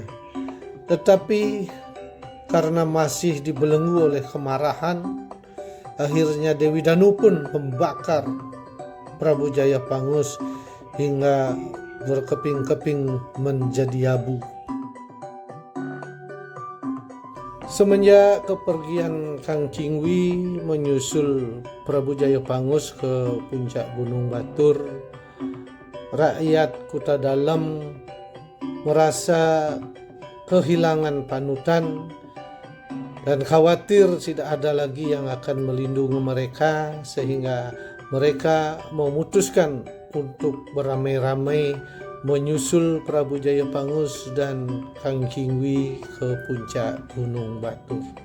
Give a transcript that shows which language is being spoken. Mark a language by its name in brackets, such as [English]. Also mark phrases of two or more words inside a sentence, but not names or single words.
[Indonesian] Tetapi karena masih dibelenggu oleh kemarahan, akhirnya Dewi Danu pun membakar Prabu Jayapangus hingga berkeping-keping menjadi abu. Semenjak kepergian Kang Chingwi menyusul Prabu Jayapangus ke puncak Gunung Batur, rakyat Kuta Dalam merasa kehilangan panutan dan khawatir tidak ada lagi yang akan melindungi mereka, sehingga mereka memutuskan untuk beramai-ramai menyusul Prabu Jayapangus dan Kang Chingwi ke puncak Gunung Batur.